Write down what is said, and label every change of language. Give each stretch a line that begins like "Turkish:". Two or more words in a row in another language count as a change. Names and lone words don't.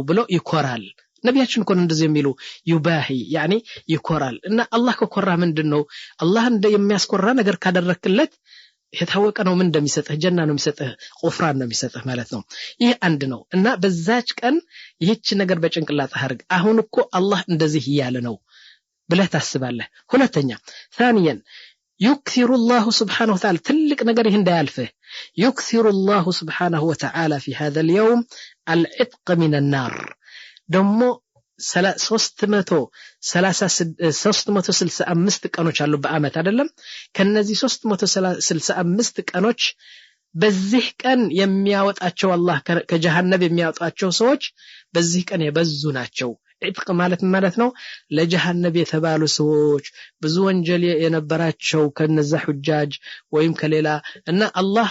Amharic: ብሎ ይኮራል ነብያችን እኮ እንደዚህ የሚሉ ይባሂ يعني ይኮራል እና አላህ ከኮራ ምንድነው አላህ እንደ የሚያስኮራ ነገር ካደረክለት የታወቀ ነው ምን እንደሚሰጥህ ጀና ነው የሚሰጥህ ቁፍራን ነው የሚሰጥህ ማለት ነው ይሄ አንድ ነው እና በዛች ቀን ይህች ነገር በጭንቅላት አርግ አሁን እኮ አላህ እንደዚህ ይያለ ነው ብለህ ታስባለህ ሁለተኛ
Arabic: ثانيا يكثر الله سبحانه وتعالى تلك
Amharic: ነገር ይሄ እንዳያልፍህ
Arabic: يكثر الله سبحانه وتعالى في هذا اليوم العتق من النار
Amharic: ደሞ 365 ቀኖች አሉ በአመት አይደለም ከነዚህ 365 ቀኖች በዚህ ቀን የሚያወጣቸው አላህ ከጀሃነም የሚያወጣቸው ሰዎች በዚህ ቀን የበዙ ናቸው ኢጥቅ ማለት ነው ለጀሃነም የተባሉ ሰዎች ብዙ ወንጀል የነበራቸው ከነዛ ሁጃጅ ወይም ከሌላ እና አላህ